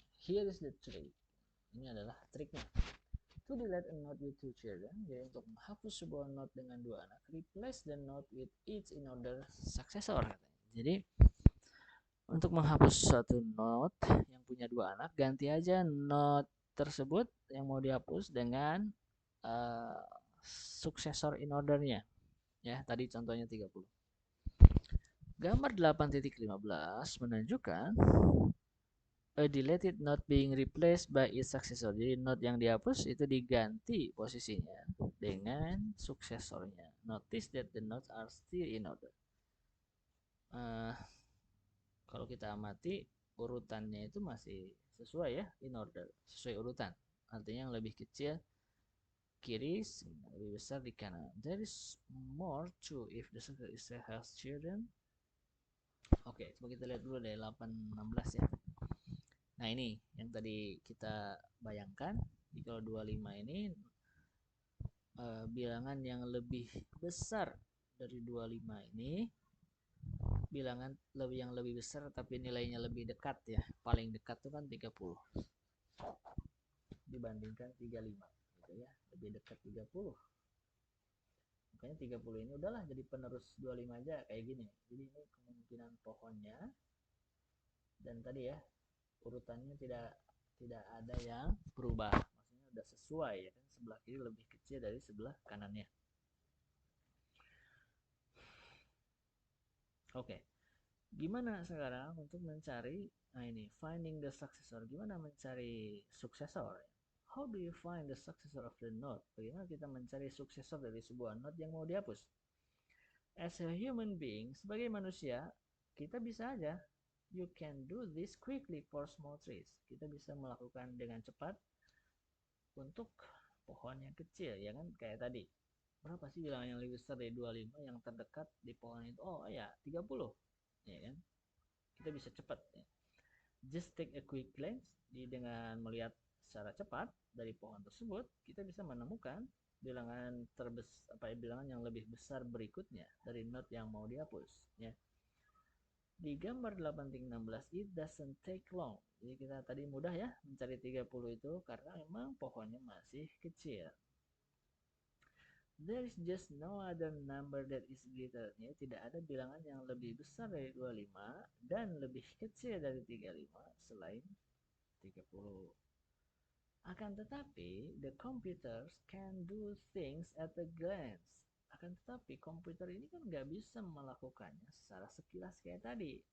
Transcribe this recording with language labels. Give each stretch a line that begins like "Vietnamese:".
English: Here is the trick.
Indonesian: Ini adalah triknya.
English: To delete a note with two children,
Indonesian: jadi untuk menghapus sebuah note dengan dua anak,
English: replace the note with each in order successor.
Indonesian: Jadi untuk menghapus satu note yang punya dua anak, ganti aja note tersebut yang mau dihapus dengan uh, successor in ordernya. Ya, tadi contohnya 30. Gambar 8.15 menunjukkan
English: a deleted note being replaced by its successor.
Indonesian: Jadi note yang dihapus itu diganti posisinya dengan suksesornya.
English: Notice that the notes are still in order.
Indonesian: Kalau kita amati urutannya itu masih sesuai ya, in order, sesuai urutan. Artinya yang lebih kecil kiri, lebih besar di kanan.
English: There is more to if the successor has children.
Indonesian: Oke, coba kita lihat dulu deh 816 ya. Nah, ini yang tadi kita bayangkan. Jadi kalau 25 ini bilangan yang lebih besar dari 25 ini bilangan yang lebih besar tapi nilainya lebih dekat ya. Paling dekat tuh kan 30 dibandingkan 35 gitu ya. Lebih dekat 30. Makanya 30 ini udahlah jadi penerus 25 aja kayak gini. Jadi ini kemungkinan pohonnya, dan tadi ya urutannya tidak ada yang berubah. Maksudnya udah sesuai ya kan, sebelah kiri lebih kecil dari sebelah kanannya. Oke. Gimana sekarang untuk mencari, nah ini
English: finding the successor.
Indonesian: Gimana mencari suksesor?
English: How do you find the successor of the node?
Indonesian: Bagaimana kita mencari suksesor dari sebuah node yang mau dihapus?
English: As a human being,
Indonesian: sebagai manusia, kita bisa aja.
English: You can do this quickly for small trees.
Indonesian: Kita bisa melakukan dengan cepat untuk pohon yang kecil, ya kan? Kayak tadi. Berapa sih bilangan yang lebih besar dari 25 yang terdekat di pohon itu? Oh ya, 30. Ya kan? Kita bisa cepat ya.
English: Just take a quick glance,
Indonesian: dengan melihat secara cepat dari pohon tersebut, kita bisa menemukan bilangan bilangan yang lebih besar berikutnya dari note yang mau dihapus ya. Di gambar 8.16
English: it doesn't take long.
Indonesian: Jadi kita tadi mudah ya mencari 30 itu karena memang pohonnya masih kecil.
English: There is just no other number that is greater.
Indonesian: Ya, tidak ada bilangan yang lebih besar dari 25 dan lebih kecil dari 35 selain 30. Akan tetapi,
English: the computers can do things at a glance.
Indonesian: Akan tetapi, komputer ini kan nggak bisa melakukannya secara sekilas kayak tadi.